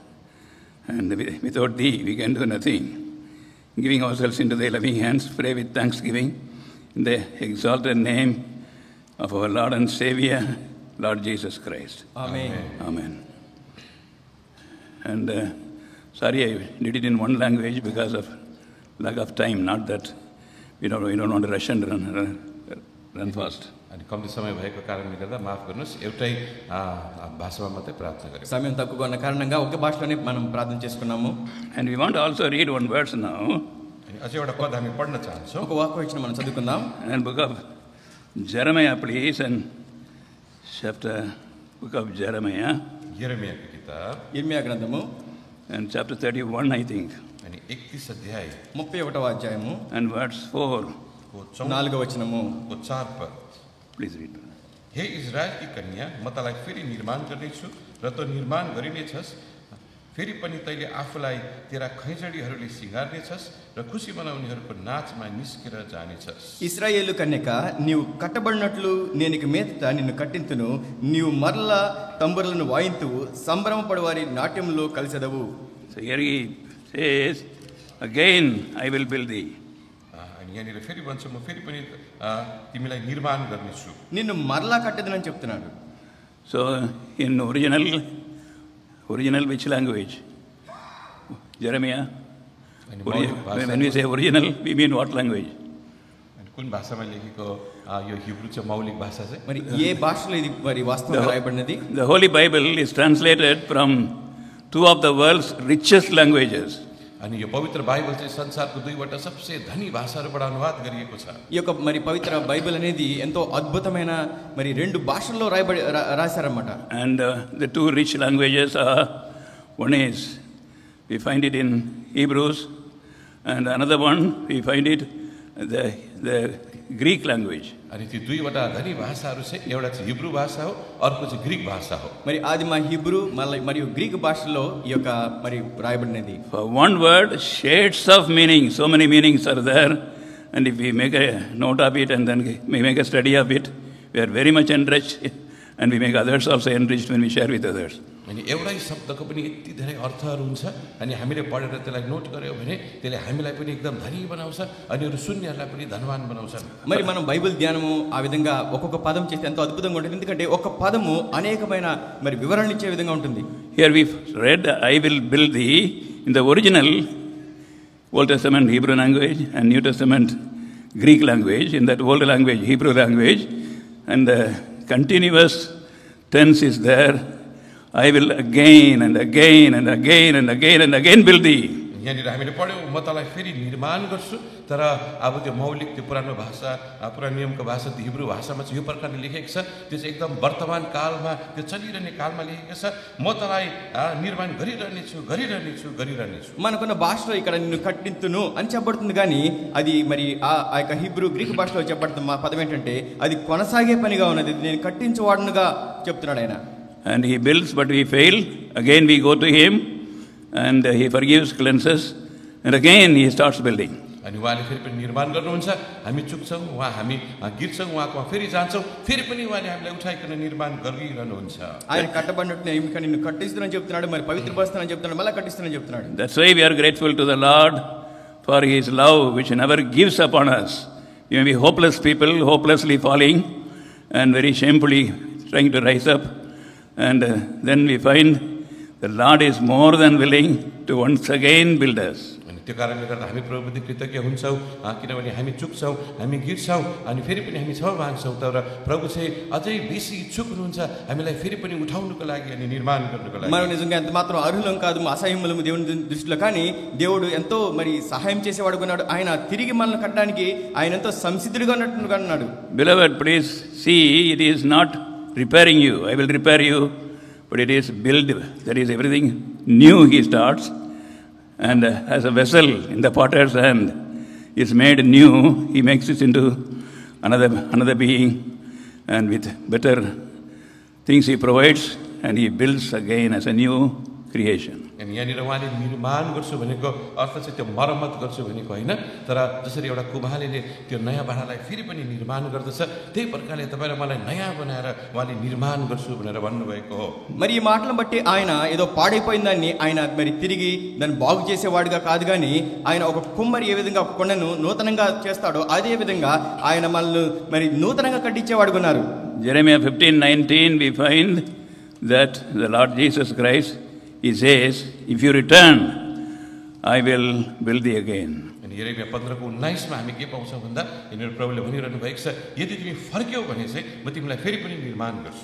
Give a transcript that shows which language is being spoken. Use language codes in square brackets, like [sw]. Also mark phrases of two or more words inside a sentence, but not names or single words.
[en] And without Thee, we can do nothing. Giving ourselves into Thy loving hands, pray with thanksgiving in the exalted name of our Lord and Savior, Lord Jesus Christ. Amen. Amen. And sorry, I did it in one language because of lack of time, not that we don't want to rush and run fast. [ne] अनि कम्ती समय भएको कारणले गर्दा माफ गर्नुहोस्, एउटै भाषामा मात्रै प्रार्थना गरौँ। [te] సమయం తక్కువగా ఉన్న కారణంగా ఒకే భాషలోనే మనం ప్రార్థన చేసుకున్నాము. [en] And we want to also read one verse now. [ne] अनि अझै एउटा पद हामी पढ्न चाहन्छौँ। [te] ఒక వాక్యం మనం చదువుకుందాం. [en] And book of Jeremiah, please, and book of Jeremiah. [ne] यिर्मयाको किताब, [te] ఇర్మియా గ్రంథము, [en] and chapter 31, I think. [ne] अनि 31 अध्याय [te] 31వ అధ్యాయము, [en] and verse 4. [te] 4వ వచనము. [ne] 4 पद। [en] Please read. [ne] हे इजरायलकी कन्या, म तँलाई फेरि निर्माण गर्नेछु र तँ निर्माण गरिनेछस्। फेरि पनि तैँले आफूलाई तेरा खैँजडीहरूले सिँगार्नेछस् र खुसी बनाउनेहरूको नाचमा निस्केर जानेछस्। [te] ఇశ్రాయేలు కన్యక, నీవు కట్టబడినట్లు నేను ఇక మీదట నిన్ను కట్టింతును, నీవు మరలా తంబురలను వాయింతువు, సంబరమపడు వారి నాట్యంలో కలిసెదవు. [en] So here he says, again I will build thee. [ne] अनि यहाँनिर फेरि भन्छ म फेरि पनि तिमीलाई निर्माण गर्नेछु, [te] నిన్ను మరలా కట్టెదనని చెప్తున్నాడు. [en] So in original which language? Jeremiah? [ne] अनि [en] When we say original, we mean what language? [ne] कुन भाषामा लेखेको यो हिब्रू चाहिँ मौलिक भाषा चाहिँ? [te] మరి ఏ భాషలో ఇది మరి వాస్తవంగా రాయబడినది? [en] The Holy Bible is translated from two of the world's richest languages. [ne] अनि यो पवित्र बाइबल चाहिँ संसारको दुईवटा सबसे धनी भाषाहरूबाट अनुवाद गरिएको छ। [te] ఈ యొక్క మరి పవిత్ర బైబిల్ అనేది ఎంతో అద్భుతమైన మరి రెండు భాషల్లో రాశారన్నమాట. [en] And the two rich languages are, one is we find it in Hebrews, and another one we find it the Greek language. [ne] अनि ती दुईवटा धनी भाषाहरू चाहिँ एउटा चाहिँ हिब्रू भाषा हो, अर्को चाहिँ ग्रीक भाषा हो। [te] మరి ఆదిమ హిబ్రూ మరియు గ్రీక్ భాషలో ఈ యొక్క మరి రాయబడినది. [en] For one word, shades of meaning, so many meanings are there, and if we make a note of it and then we make a study of it, we are very much enriched, and we make others also enriched when we share with others. [ne] अनि एउटै शब्दको पनि यति धेरै अर्थहरू हुन्छ, अनि हामीले पढेर त्यसलाई नोट गर्यौँ भने त्यसले हामीलाई पनि एकदम धनी बनाउँछ, अनि अरू सुन्नेहरूलाई पनि धनवान बनाउँछ। [te] మరి మనం బైబిల్ ధ్యానము ఆ విధంగా ఒక్కొక్క పదం చేస్తే ఎంతో అద్భుతంగా ఉంటుంది, ఎందుకంటే ఒక పదము అనేకమైన మరి వివరణలు ఇచ్చే విధంగా ఉంటుంది. [en] Here we read, I will build thee, in the original Old Testament Hebrew language and New Testament Greek language. In that old language, Hebrew language, and the continuous tense is there. I will again and again and again and again and again build thee. [ne] यहाँनिर हामीले पढ्यौँ, म तँलाई फेरि निर्माण गर्छु, तर अब त्यो मौलिक त्यो पुरानो भाषा पुरानो नियमको भाषा त्यो हिब्रू भाषामा चाहिँ यो प्रकारले लेखेको छ, त्यो चाहिँ एकदम वर्तमान कालमा त्यो चलिरहने कालमा लेखेको छ, म तँलाई निर्माण गरिरहनेछु। [te] మనకున్న భాషలో ఇక్కడ నిన్ను కట్టింతును అని చెప్పబడుతుంది, కానీ అది మరి ఆ యొక్క హిబ్రూ గ్రీక్ భాషలో చెప్పబడుతున్న మా పదం ఏంటంటే అది కొనసాగే పనిగా ఉన్నది, నేను కట్టించేవాడునుగా చెప్తున్నాడు ఆయన. [en] And he builds, but we fail. Again we go to him, and he forgives, cleanses, and again he starts building. [ne] अनि उहाँले फेरि पनि निर्माण गर्नुहुन्छ, हामी चुक्छौँ, हामी गिर्छौँ, उहाँकोमा फेरि जान्छौँ, फेरि पनि उहाँले हामीलाई उठाइकन निर्माण गरिरहनुहुन्छ। [te] ఆయన కట్టబడినట్టు నిన్ను కట్టిస్తానని చెప్తున్నాడు, మరి పవిత్రపరుస్తానని చెప్తున్నాడు, మళ్ళీ కట్టిస్తానని చెప్తున్నాడు. [en] That's why we are grateful to the Lord for his love which never gives up on us. We may be hopeless people, hopelessly falling and very shamefully trying to rise up, and then we find the Lord is more than willing to once again build us. [ne] अनि त्यो कारणले गर्दा हामी प्रभुप्रति कृतज्ञ हुन्छौँ, किनभने हामी चुक्छौँ, हामी गिर्छौँ, अनि फेरि पनि हामी क्षमा माग्छौँ, तर प्रभु चाहिँ अझै बेसी इच्छुक हुनुहुन्छ हामीलाई फेरि पनि उठाउनुको लागि अनि निर्माण गर्नुको लागि। [te] మనం నిజంగా ఎంత మాత్రం అర్హులం కాదు, అసహ్యములము దేవుని దృష్టిలో, కానీ దేవుడు ఎంతో మరి సహాయం చేసేవాడు ఉన్నాడు. ఆయన తిరిగి మనల్ని కట్టడానికి ఆయన ఎంతో సంసిద్ధుడిగా ఉన్నట్టుగా ఉన్నాడు. [en] Beloved, please see, it is not repairing you. I will repair you, but it is build. That is everything new he starts, and as a vessel in the potter's hand is made new, he makes it into another being, and with better things he provides, and he builds again as a new creation. [ne] अनि यहाँनिर उहाँले निर्माण गर्छु भनेको अर्थ चाहिँ त्यो मर्मत गर्छु भनेको होइन, तर जसरी एउटा कुम्हालेले त्यो नयाँ भाँडालाई फेरि पनि निर्माण गर्दछ, त्यही प्रकारले तपाईँ र मलाई नयाँ बनाएर उहाँले निर्माण गर्छु भनेर भन्नुभएको हो. [te] మరి ఈ మాటలను బట్టి ఆయన ఏదో పాడైపోయిన దాన్ని ఆయన మరి తిరిగి దాన్ని బాగు చేసేవాడిగా కాదు, కానీ ఆయన ఒక కుమ్మరి ఏ విధంగా ఒక కొండను నూతనంగా చేస్తాడో అదే విధంగా ఆయన మనల్ని మరి నూతనంగా కట్టించేవాడుగా ఉన్నారు. [en] Jeremiah 15:19 we find that the Lord Jesus Christ, he says, if you return, I will build thee again. [ne] अनि यिर्मया 15:19 मा हामी के पाउँछौँ भन्दा यिनीहरू प्रभुले भनिरहनु भएको छ, यदि तिमी फर्क्यौ भने चाहिँ म तिमीलाई फेरि पनि निर्माण गर्छु.